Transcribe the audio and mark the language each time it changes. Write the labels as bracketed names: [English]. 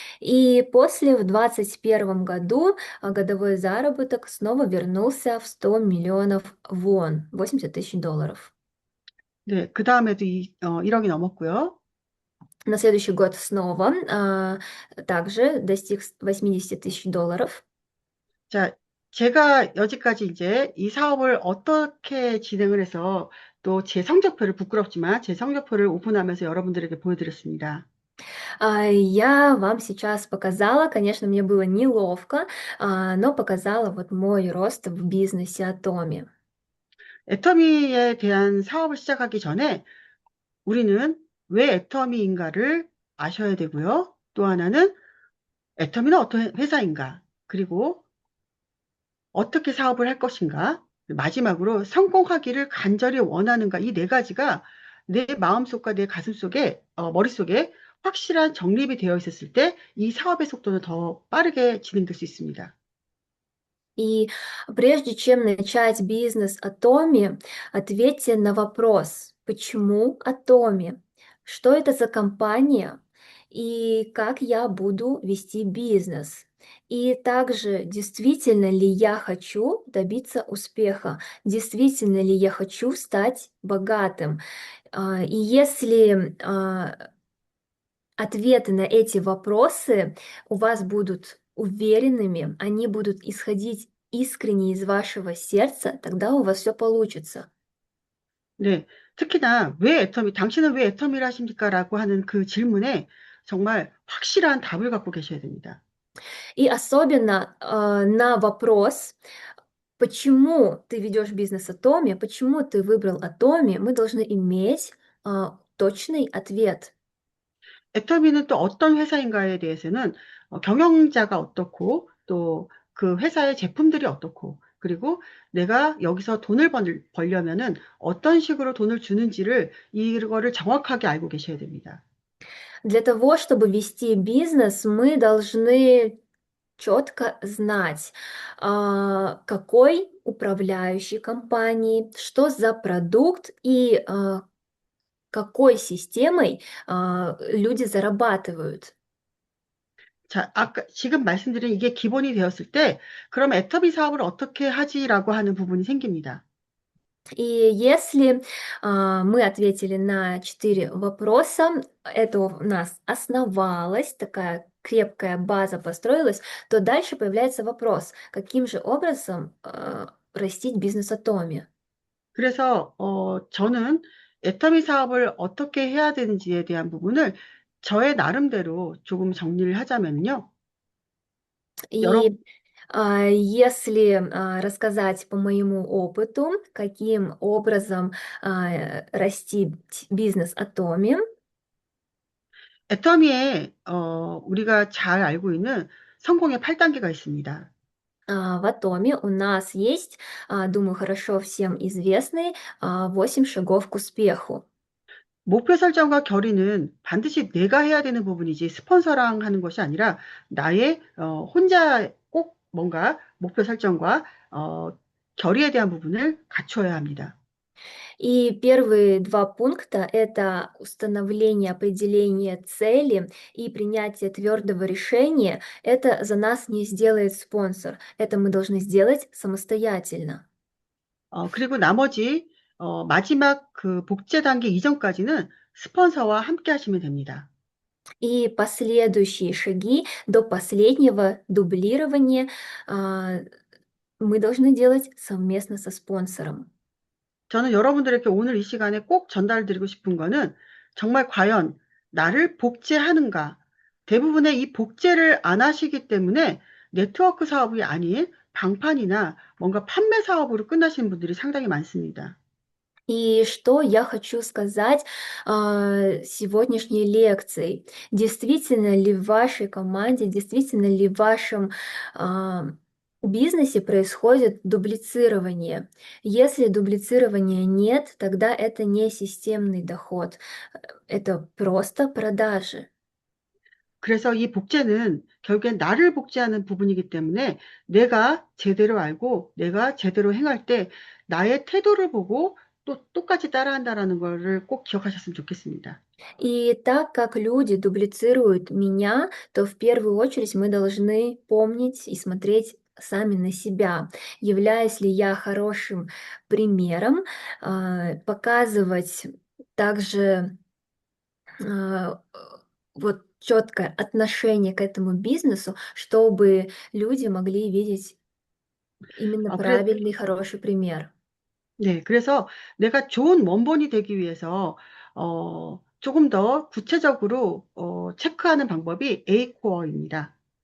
[Russian] И после в 2021 году годовой заработок снова вернулся в 100 миллионов вон, 80 тысяч долларов. [Korean] 네, 그 다음에도 1억이 넘었고요. [Russian] На следующий год снова также достиг 80 тысяч долларов. [Korean] 자, 제가 여지까지 이제 이 사업을 어떻게 진행을 해서 또 제 성적표를 부끄럽지만 제 성적표를 오픈하면서 여러분들에게 보여드렸습니다. [Russian] Я вам сейчас показала, конечно, мне было неловко, но показала вот мой рост в бизнесе Atomi. [Korean] 애터미에 대한 사업을 시작하기 전에 우리는 왜 애터미인가를 아셔야 되고요. 또 하나는 애터미는 어떤 회사인가, 그리고 어떻게 사업을 할 것인가, 마지막으로 성공하기를 간절히 원하는가, 이 네 가지가 내 마음속과 내 가슴속에, 머릿속에 확실한 정립이 되어 있었을 때 이 사업의 속도는 더 빠르게 진행될 수 있습니다. [Russian] И прежде чем начать бизнес Atomi, ответьте на вопрос, почему Atomi? Что это за компания? И как я буду вести бизнес? И также, действительно ли я хочу добиться успеха? Действительно ли я хочу стать богатым? И если ответы на эти вопросы у вас будут уверенными, они будут исходить искренне из вашего сердца, тогда у вас все получится. [Korean] 네, 특히나 왜 애터미, 당신은 왜 애터미를 하십니까? 라고 하는 그 질문에 정말 확실한 답을 갖고 계셔야 됩니다. [Russian] И особенно на вопрос, почему ты ведешь бизнес Атоми, почему ты выбрал Атоми, мы должны иметь точный ответ. [Korean] 애터미는 또 어떤 회사인가에 대해서는 경영자가 어떻고 또 그 회사의 제품들이 어떻고 그리고 내가 여기서 돈을 벌려면은 어떤 식으로 돈을 주는지를 이거를 정확하게 알고 계셔야 됩니다. [Russian] Для того, чтобы вести бизнес, мы должны четко знать, какой управляющий компании, что за продукт и какой системой люди зарабатывают. [Korean] 자, 아까 지금 말씀드린 이게 기본이 되었을 때 그럼 애터미 사업을 어떻게 하지라고 하는 부분이 생깁니다. [Russian] И если мы ответили на 4 вопроса, это у нас основалось, такая крепкая база построилась, то дальше появляется вопрос, каким же образом растить бизнес Атоми. [Korean] 그래서 저는 애터미 사업을 어떻게 해야 되는지에 대한 부분을 저의 나름대로 조금 정리를 하자면요. 여러분, [Russian] И если рассказать по моему опыту, каким образом растить бизнес Атоми, [Korean] 애터미에 우리가 잘 알고 있는 성공의 8단계가 있습니다. [Russian] в Атоме у нас есть, думаю, хорошо всем известный 8 шагов к успеху. [Korean] 목표 설정과 결의는 반드시 내가 해야 되는 부분이지 스폰서랑 하는 것이 아니라 나의 혼자 꼭 뭔가 목표 설정과 결의에 대한 부분을 갖추어야 합니다. [Russian] И первые 2 пункта– это установление, определение цели и принятие твердого решения. Это за нас не сделает спонсор. Это мы должны сделать самостоятельно. [Korean] 그리고 나머지 마지막 그 복제 단계 이전까지는 스폰서와 함께 하시면 됩니다. [Russian] И последующие шаги до последнего дублирования мы должны делать совместно со спонсором. [Korean] 저는 여러분들에게 오늘 이 시간에 꼭 전달드리고 싶은 거는 정말 과연 나를 복제하는가? 대부분의 이 복제를 안 하시기 때문에 네트워크 사업이 아닌 방판이나 뭔가 판매 사업으로 끝나시는 분들이 상당히 많습니다. [Russian] И что я хочу сказать сегодняшней лекцией? Действительно ли в вашей команде, действительно ли в вашем а, бизнесе происходит дублицирование? Если дублицирования нет, тогда это не системный доход, это просто продажи. [Korean] 그래서 이 복제는 결국엔 나를 복제하는 부분이기 때문에 내가 제대로 알고 내가 제대로 행할 때 나의 태도를 보고 또 똑같이 따라한다라는 거를 꼭 기억하셨으면 좋겠습니다. [Russian] И так как люди дублицируют меня, то в первую очередь мы должны помнить и смотреть сами на себя. Являюсь ли я хорошим примером, показывать также а, вот четкое отношение к этому бизнесу, чтобы люди могли видеть именно [Korean] 어, 그래, [Russian] правильный, хороший пример. [Korean] 네, 그래서 내가 좋은 원본이 되기 위해서 조금 더 구체적으로 체크하는 방법이 A 코어입니다.